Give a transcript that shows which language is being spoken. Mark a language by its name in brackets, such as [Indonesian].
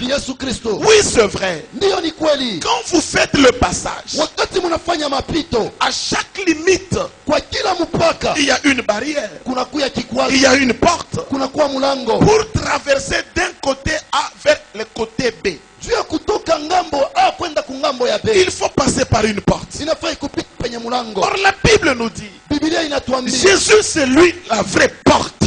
[Swahili] ni Yesu Kristo. [French] Oui, c'est vrai. [Swahili] Ndiyo, ni kweli. [French] Quand vous faites le passage, [Swahili] Wakati mnafanya mapito, [French] à chaque limite, [Swahili] kwa kila mpaka [French] il y a une barrière, [Swahili] kunakuya kikwazo, [French] il y a une porte [Swahili] kunakuwa mlango [French] pour traverser d'un côté A vers le côté B. [Swahili] juu ya kutoka ngambo A kwenda kungambo ya B. [French] Il faut passer par une porte. [Swahili] Inafaa kupita penye mlango. [French] Or, la Bible nous dit, [Swahili] Biblia inatuambia [French] Jésus, c'est lui la vraie porte.